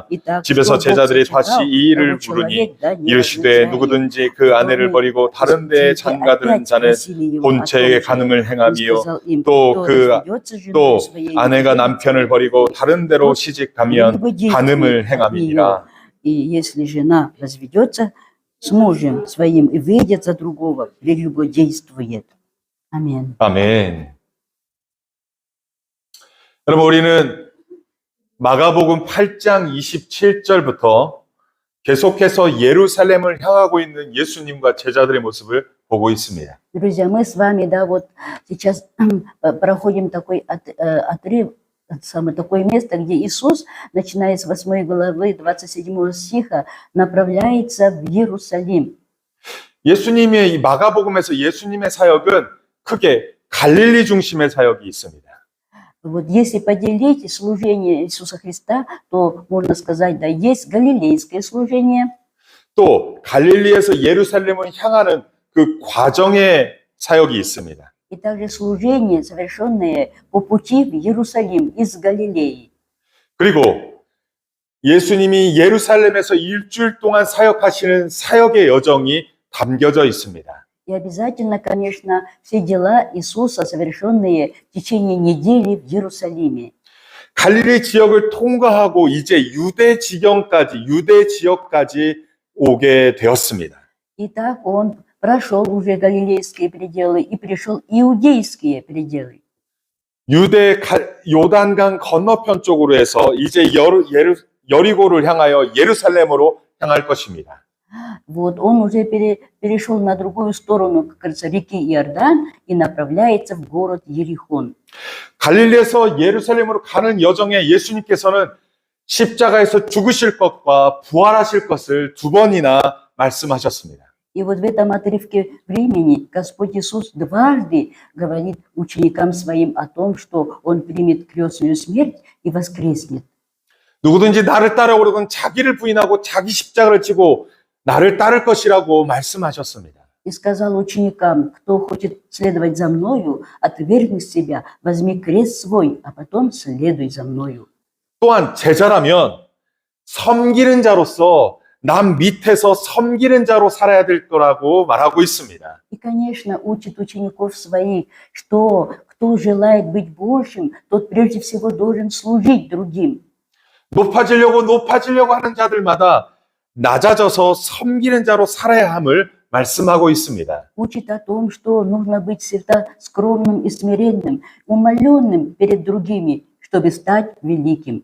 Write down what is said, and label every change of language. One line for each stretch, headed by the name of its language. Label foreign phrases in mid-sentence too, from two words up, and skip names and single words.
Korean: 집에서 제자들이 다시 이 일을 물으니 이르시되 누구든지 그 아내를 버리고 다른 데에 장가드는 자는 본체에게 간음을 행하며 또 아내가 남편을 버리고 다른 데로 시집가면 간음을 행함이니라.
Russian: И если жена разведется с мужем своим и выйдет за другого, прелюбодействует.
Korean: 아멘. 아멘. 여러분, 우리는 마가복음 8장 27절부터 계속해서 예루살렘을 향하고 있는 예수님과 제자들의 모습을 보고 있습니다.
Russian: Друзья, мы с вами, сейчас проходим такой отрыв, такое место, где Иисус, начиная с 8 главы 27 стиха, направляется в Иерусалим.
Korean: 예수님의 이 마가복음에서 예수님의 사역은 크게 갈릴리 중심의 사역이 있습니다.
Russian: Вот если поделить служение Иисуса Христа, то можно сказать, есть галилейское служение.
Korean: 또 갈릴리에서 예루살렘을 향하는 그 과정의 사역이 있습니다.
Russian: И также служение, совершенное по пути в Иерусалим из Галилеи.
Korean: 그리고 예수님이 예루살렘에서 일주일 동안 사역하시는 사역의 여정이 담겨져 있습니다.
Russian: И обязательно, конечно, все дела Иисуса, совершенные в течение недели в Иерусалиме.
Korean: 갈릴리 지역을 통과하고 이제 유대 지역까지 오게 되었습니다.
Russian: Итак, он прошел уже галилейские пределы и пришел иудейские пределы.
Korean: 유대 요단강 건너편 쪽으로 해서 이제 여리고를 향하여 예루살렘으로 향할 것입니다.
Russian: Вот он уже перешел на другую сторону, как говорится, реки Иордан и направляется в город Иерихон.
Korean: 갈릴리에서 예루살렘으로 가는 여정에 예수님께서는 십자가에서 죽으실 것과 부활하실 것을 두 번이나 말씀하셨습니다.
Russian: И вот в этом отрывке времени Господь Иисус дважды говорит ученикам своим о том, что Он примет крестную смерть и воскреснет.
Korean: 누구든지 나를 따라오려거든 자기를 부인하고 자기 십자가를 지고 나를 따를 것이라고 말씀하셨습니다.
Russian: И сказал ученикам, кто хочет следовать за мною, отвергни себя, возьми крест свой, а потом следуй за мною.
Korean: 또한 제자라면 섬기는 자로서 남 밑에서 섬기는 자로 살아야 될 거라고 말하고 있습니다.
Russian: И, конечно, учит учеников своих, что кто желает быть большим, тот прежде всего должен служить другим.
Korean: 높아지려고 하는 자들마다 낮아져서 섬기는 자로 살아야 함을 말씀하고 있습니다.
Russian: Учит о том, что нужно быть всегда скромным и смиренным, умоленным перед другими, чтобы стать великим.